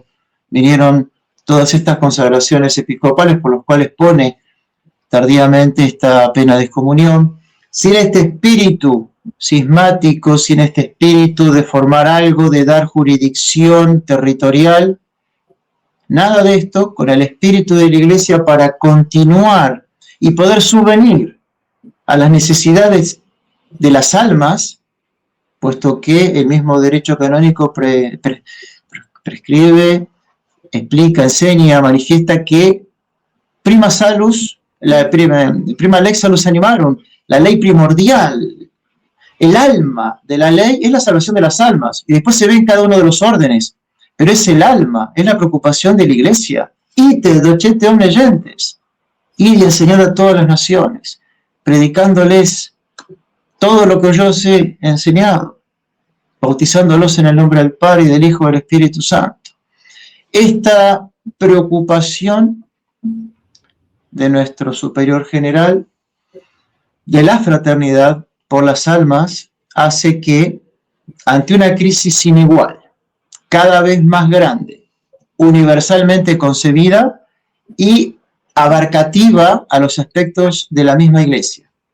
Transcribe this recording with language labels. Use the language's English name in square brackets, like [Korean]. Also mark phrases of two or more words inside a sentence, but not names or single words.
[Spanish] vinieron todas estas consagraciones episcopales por las cuales pone tardíamente esta pena de excomunión, sin este espíritu cismático, sin este espíritu de formar algo, de dar jurisdicción territorial, nada de esto, con el espíritu de la Iglesia para continuar y poder subvenir a las necesidades de las almas, puesto que el mismo derecho canónico prescribe, explica, enseña, manifiesta que [Latin] prima salus, prima lex salus animarum, [Spanish] la ley primordial, el alma de la ley es la salvación de las almas, y después se ve en cada uno de los órdenes, pero es el alma, es la preocupación de la Iglesia. [Latin] Ite docete omnes gentes, [Spanish] ir y enseñar a todas las naciones, predicándoles todo lo que yo os he enseñado, bautizándolos en el nombre del Padre y del Hijo y del Espíritu Santo. Esta preocupación de nuestro superior general, de la fraternidad por las almas, hace que, ante una crisis sin igual, cada vez más grande, universalmente concebida y abarcativa a los aspectos de la misma Iglesia.